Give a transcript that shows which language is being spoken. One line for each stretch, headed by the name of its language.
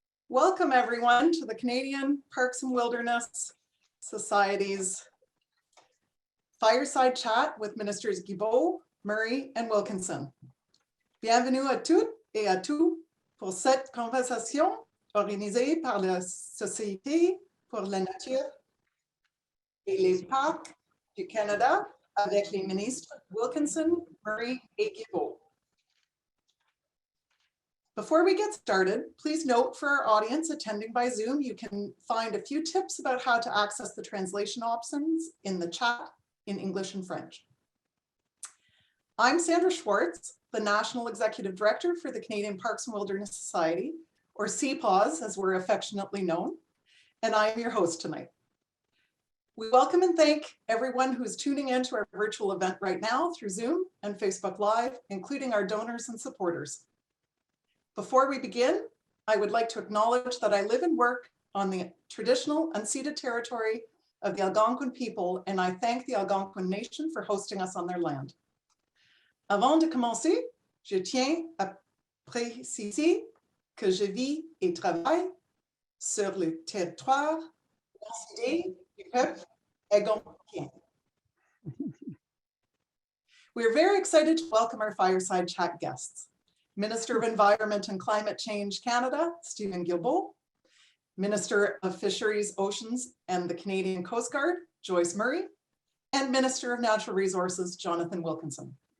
English: Welcome everyone to the Canadian Parks and Wilderness Society's Fireside Chat with Ministers Guilbeault, Murray and Wilkinson.
French: Bienvenue à toutes et à tous pour cette conversation organisée par la Société pour la Nature et les Parcs du Canada avec les ministres Wilkinson, Murray et Guilbeault.
English: Before we get started, please note for our audience attending by Zoom, you can find a few tips about how to access the translation options in the chat in English and French. I'm Sandra Schwartz, the National Executive Director for the Canadian Parks and Wilderness Society, or CPAWS as we're affectionately known, and I am your host tonight. We welcome and thank everyone who's tuning in to our virtual event right now through Zoom and Facebook Live, including our donors and supporters. Before we begin, I would like to acknowledge that I live and work on the traditional unceded territory of the Algonquin people, and I thank the Algonquin Nation for hosting us on their land.
French: Avant de commencer, je tiens à préciser que je vis et travaille sur le territoire uncédé du peuple algonquin.
English: We are very excited to welcome our Fireside Chat guests. Minister of Environment and Climate Change Canada, Steven Guilbeault, Minister of Fisheries, Oceans and the Canadian Coast Guard, Joyce Murray, and Minister of Natural Resources, Jonathan Wilkinson.